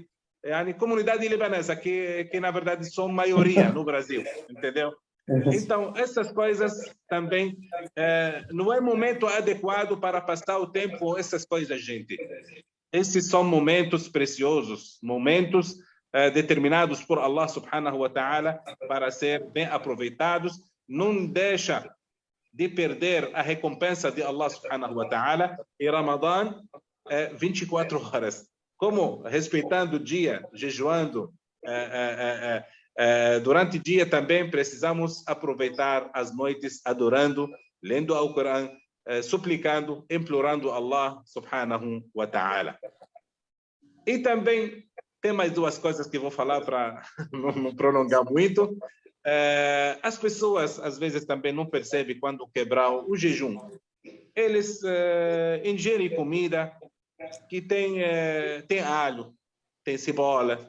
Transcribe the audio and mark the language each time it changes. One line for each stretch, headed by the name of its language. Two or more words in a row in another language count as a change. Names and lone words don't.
Portuguese: A comunidade libanesa, que na verdade são maioria no Brasil, entendeu? Então, essas coisas também não é momento adequado para passar o tempo, essas coisas, gente. Esses são momentos preciosos, momentos determinados por
Arabic: الله سبحانه وتعالى
Portuguese: para ser bem aproveitados. Não deixa de perder a recompensa de
Arabic: الله سبحانه وتعالى.
Portuguese: E Ramadã, 24 horas. Como respeitando o dia, jejuando, durante o dia também precisamos aproveitar as noites adorando, lendo ao Corão, suplicando, implorando
Arabic: الله سبحانه وتعالى.
Portuguese: E também tem mais duas coisas que vou falar para não prolongar muito. As pessoas às vezes também não percebem quando quebrar o jejum. Eles ingerem comida que tem alho, tem cebola.